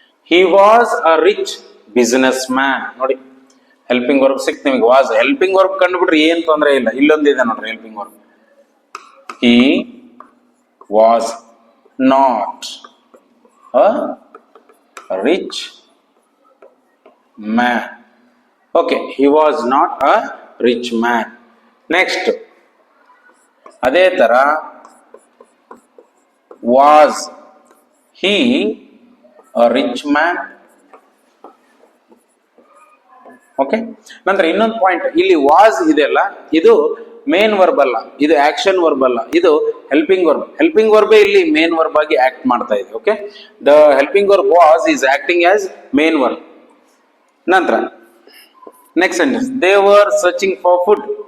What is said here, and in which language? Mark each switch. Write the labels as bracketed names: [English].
[English] He was a rich businessman. [Kannada] ನೋಡಿ, helping verb ಸಿಕ್ತು ನಿಮಗೆ. ವಾಸ್ ಹೆಲ್ಪಿಂಗ್ ವರ್ಬ್ ಕಂಡುಬಿಟ್ರೆ ಏನ್ ತೊಂದರೆ ಇಲ್ಲ. ಇಲ್ಲೊಂದಿದೆ ನೋಡ್ರಿ helping verb. [English] He was not a rich man. Okay, he was not a rich man. Next, [Kannada] ಅದೇ ತರ [English] was he a rich man? Okay. [Kannada] ನಂತರ ಇನ್ನೊಂದು ಪಾಯಿಂಟ್, ಇಲ್ಲಿ ವಾಸ್ ಇದೆಯಲ್ಲ, ಇದು ಮೇನ್ ವರ್ಬ್ ಅಲ್ಲ, ಇದು ಆಕ್ಷನ್ ವರ್ಬ್ ಅಲ್ಲ, ಇದು ಹೆಲ್ಪಿಂಗ್ ವರ್ಬ್. ಹೆಲ್ಪಿಂಗ್ ವರ್ಬೇ ಇಲ್ಲಿ ಮೇನ್ ವರ್ಬ್ ಆಗಿ ಆಕ್ಟ್ ಮಾಡ್ತಾ ಇದೆ. Okay, [English] The helping verb was is acting as main verb. [Kannada] ನಂತರ [English] Next sentence, they were searching for food.